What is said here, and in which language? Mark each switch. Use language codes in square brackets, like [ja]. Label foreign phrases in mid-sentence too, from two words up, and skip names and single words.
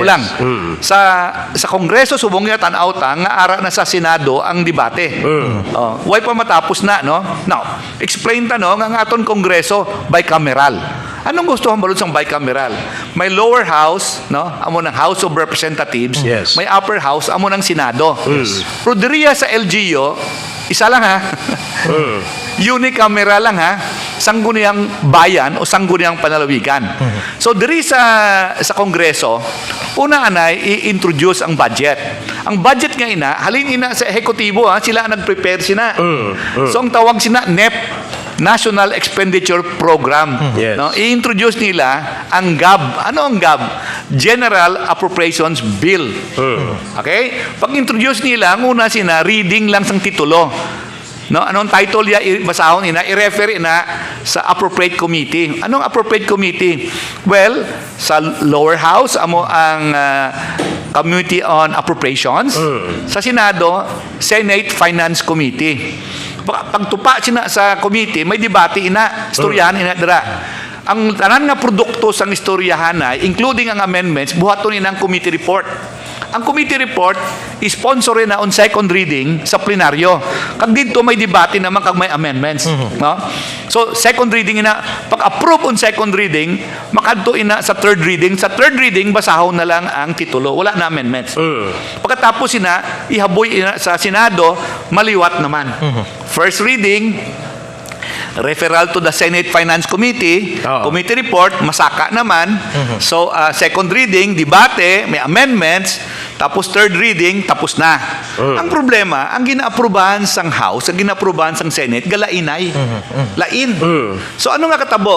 [en] Yes. [hil] lang. Sa Kongreso subong nga tan-aw ta nga ara na sa Senado ang debate. Way pa matapos na, no? Now, explain ta no nga aton Kongreso bicameral. Anong gusto ang balod sang bicameral? May [en] lower house, [hil] no? Amo ng House of Representatives. [en] Yes. [hil] May [en] upper house, [hil] amo ng Senado. Pero diriya sa LGU, isa lang ha. Unicameral lang ha. Sangguniang bayan o sangguniang panalawigan. So diri sa Kongreso, una anay i-introduce ang budget. Ang budget nga ina, halin ina sa ehekutibo ha, sila ang nag-prepare sina. So ang tawag sina NEP, National Expenditure Program. [en] Yes. [hil] No, i-introduce nila ang GAB. Ano ang GAB? [en] General Appropriations Bill. Okay? [hil] Pag-introduce nila, ang una sina reading lang sang titulo. No, anong title ya basahon ina, i-refer ina sa [en] appropriate committee. [hil] Anong [en] appropriate committee? Well, [hil] sa [en] lower house [hil] amo ang Committee on Appropriations. Sa Senado, Senate Finance Committee. Pagtupa sina sa committee, may debate ina, istoryahan ina dira. Ang tanan nga produkto sang istoryahan ay, including ang amendments, buhaton ina ang [en] committee report. [hil] Ang [en] committee report [hil] sponsor na [en] on second reading [hil] sa plenaryo. Kag dito may debate naman kag may amendments, no? So [en] second reading [hil] ina, pag-approve [en] on second reading, [hil] makadto ina sa [en] third reading. [hil] Sa [en] third reading [hil] basahon na lang ang titulo, wala na amendments. Pagkatapos ina, ihaboy ina sa Senado, maliwat naman. [en] First reading, referral to the Senate Finance Committee, committee report, [hil] masaka naman. [en] So, second reading, debate, may amendments, tapos third reading, [hil] tapos na. Ang problema, ang gina-aprobahan sang House, ang gina-aprobahan sang Senate, galainay. Lain. So, ano nga katabo?